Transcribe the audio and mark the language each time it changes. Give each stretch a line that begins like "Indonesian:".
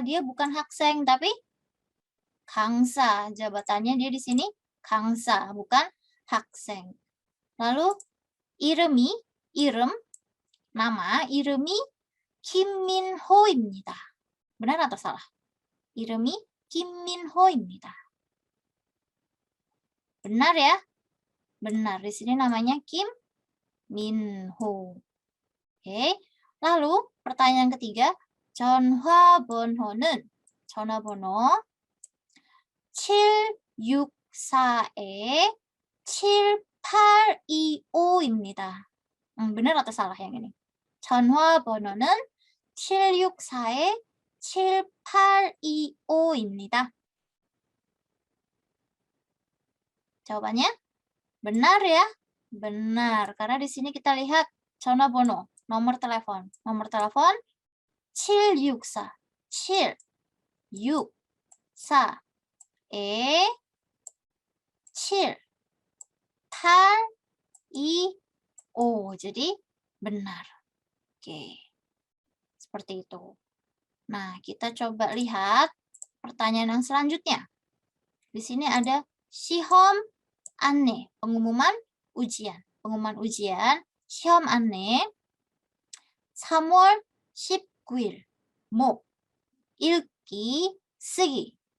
Indonesian: Dia bukan 학생, tapi 강사. Jabatannya dia di sini 강사, bukan 학생.
Korean: Lalu 이름이, 이름, nama, 이름이 김민호입니다.
Indonesian: Benar atau salah?
Korean: 이름이 김민호입니다.
Indonesian: Benar ya? Benar. Di sini namanya Kim Min-ho. Oke. Lalu pertanyaan ketiga,
Korean: 전화번호는 전화번호 764에 7825입니다.
Indonesian: benar atau salah yang ini?
Korean: 전화번호는 764에 7825입니다.
Indonesian: Jawabannya benar ya? Benar, karena di sini kita lihat 전화번호, nomor telepon. Nomor telepon 764, 7, 6, 4, 7, 8, 2, 5. Jadi benar. Oke. Seperti itu. Nah, kita coba lihat pertanyaan yang selanjutnya. Di sini ada 시험 안내, pengumuman ujian. Pengumuman ujian,
Korean: 시험 안내 3월 19일, 목, 읽기, 쓰기.